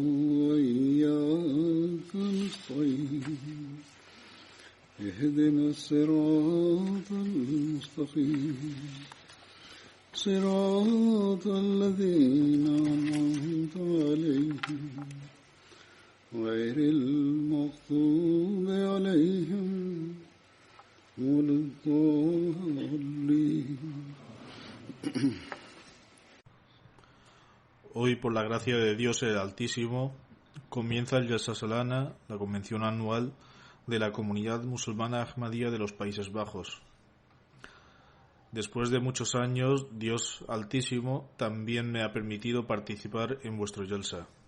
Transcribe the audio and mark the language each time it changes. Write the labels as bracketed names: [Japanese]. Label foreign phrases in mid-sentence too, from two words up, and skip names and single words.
[Arabic] وإياك نستعين اهدنا الصراط المستقيم صراط الذين أنعمت عليهم غير المغضوب عليهم ولا الضالين. [Spanish] Hoy, por la gracia de Dios el Altísimo, comienza el Jalsa Salana, la convención anual de la comunidad musulmana Ahmadía de los Países Bajos. Después de muchos años, Dios Altísimo también me ha permitido participar en vuestro Jalsa.